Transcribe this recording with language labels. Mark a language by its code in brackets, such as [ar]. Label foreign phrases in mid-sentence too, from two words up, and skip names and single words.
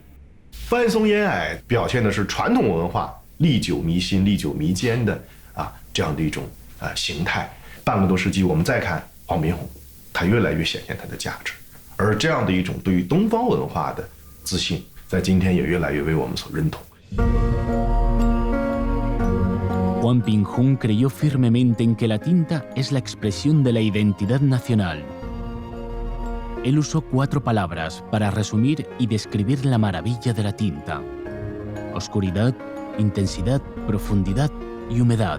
[zh] 万松烟霭表现的是传统文化历久弥新、历久弥坚的这样的一种形态。半个多世纪，我们再看黄宾虹，它越来越显现它的价值。而这样的一种对于东方文化的自信，在今天也越来越为我们所认同。 [es] Huang Pinghong creyó firmemente en que la tinta es la expresión de la identidad nacional. Él usó 4 palabras para resumir y describir la maravilla de la tinta: oscuridad, intensidad, profundidad y humedad.